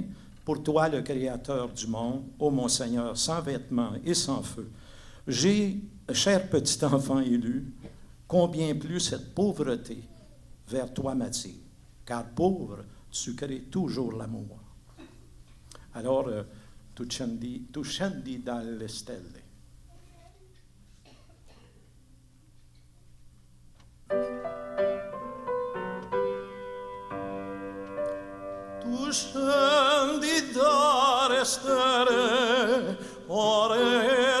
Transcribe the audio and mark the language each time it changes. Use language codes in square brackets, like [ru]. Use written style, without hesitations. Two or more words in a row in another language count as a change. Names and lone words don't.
[fr] Pour toi, le Créateur du monde, ô mon Seigneur, sans vêtements et sans feu. J'ai, cher petit enfant élu, combien plus cette pauvreté vers toi m'attire. Car pauvre, tu crées toujours l'amour. [it] Alors, tu scendi dalle stelle. Tu scendi dalle stelle, ore